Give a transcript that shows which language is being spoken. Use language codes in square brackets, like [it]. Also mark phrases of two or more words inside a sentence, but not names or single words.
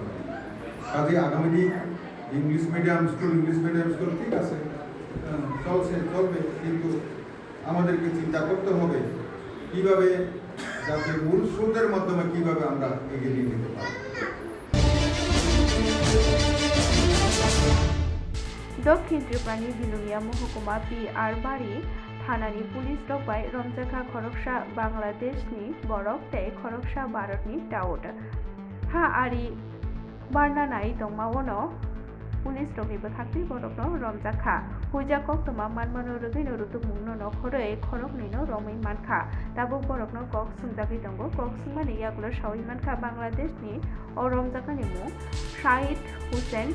[bn] কাজে আগামী দিন [en] English medium school [bn] ঠিক আছে, চলবে, কিন্তু আমাদেরকে চিন্তা করতে হবে কীভাবে যাতে মূল স্রোতের মাধ্যমে কীভাবে আমরা এগিয়ে নিয়ে যেতে পারি। [trp] দক্ষিণ ত্রিপুরানি বিলুনিয়া মহকুমা PR बारी थानानि पुलिस रकबाय रमजाखा खरगसा बांग्लादेशनि बरफ तै खरगसा भारतनि दाउट हा आरि बारनानाय दंमावनो पुलिस रकनिबो थाखै बरफनो रमजाखा हुजा कक्तमा मानमानो रगैनो रुतुमुंनो नखरै खरगनिनो रमै मानखा दाबो बरफनो कक सुंजाखै दंगो कक सुंमानि यागुलो सावै मानखा बांग्लादेशनि ओ रमजाखानि मुं शाहिद हुसैन